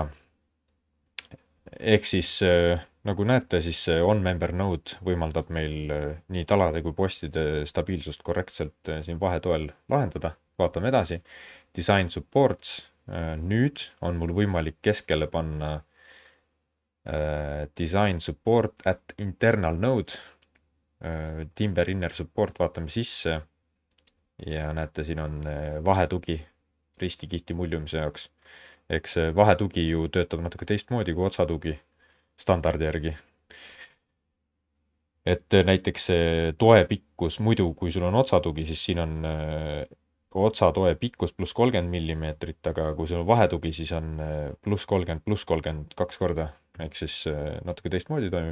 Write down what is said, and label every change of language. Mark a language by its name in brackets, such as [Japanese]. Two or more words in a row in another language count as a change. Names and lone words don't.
[Estonian] ehk siis nagu näete, siis see on- [English] member node [Estonian] võimaldab meil nii talade kui postide stabiilsust korrektselt siin vahetoel lahendada. vaatame edasi. [English] Design supports. [Estonian] nüüd on mul võimalik keskele panna [English] design support at internal node. Timber inner support, [Estonian] vaatame sisse. ja näete, siin on vahetugi ristikihti muljumise jaoks. eks vahetugi ju töötab natuke teistmoodi kui otsatugi standardi järgi. et näiteks see toe pikkus, muidu kui sul on otsatugi, siis siin on otsatoe pikkus pluss 30 millimeetrit, aga kui sul on vahetugi, siis on pluss 30 2 korda, ehk siis natuke teistmoodi toimib.